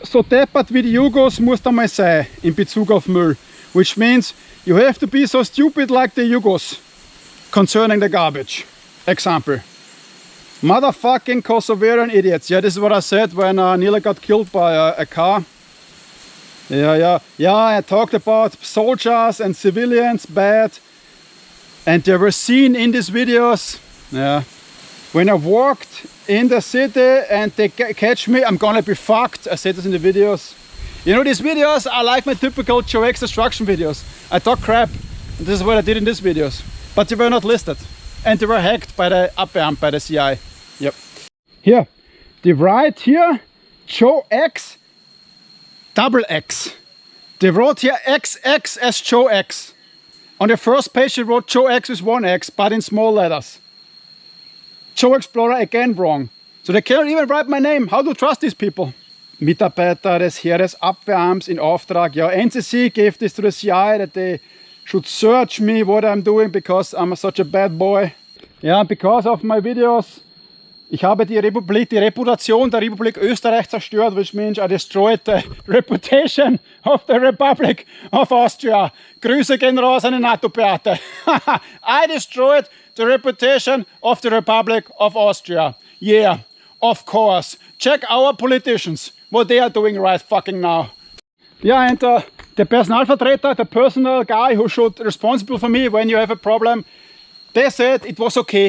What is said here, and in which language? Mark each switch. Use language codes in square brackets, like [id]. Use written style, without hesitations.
[de] So deppert wie die Jugos musst du mal sein in Bezug auf Müll. [en] Which means you have to be so stupid like the Jugos concerning the garbage. Example. Motherfucking Kosovarian idiots. Yeah, this is what I said when I nearly got killed by a car. Yeah, I talked about soldiers and civilians bad. And they were seen in these videos. Yeah. When I walked in the city and they catch me, I'm gonna be fucked. I said this in the videos. You know, these videos are like my typical JOEX destruction videos. I talk crap, and this is what I did in these videos. But they were not listed. And they were hacked by the Abwehramt, by the CI. Yep. Here, they write here, JOEX, double X. They wrote here XX as JOEX. On the first page they wrote JOEX with one X, but in small letters. Joe Explorer again wrong. So they cannot even write my name. How to trust these people? [de] Mitarbeiter des Heeresabwehrarms in Auftrag. [en] Ja, NCC gave this to the CIA that they should search me what I'm doing because I'm such a bad boy. Yeah, because of my videos. [de] Ich habe die Reputation der Republik Österreich zerstört, [en] which means I destroyed the reputation of the Republic of Austria. [de] Grüße gehen raus an die NATO-Beate. [en] I destroyed the reputation of the Republic of Austria. Yeah, of course. Check our politicians, what they are doing right fucking now. Yeah, and the Personalvertreter, the personal guy who should responsible for me when you have a problem, they said it was okay.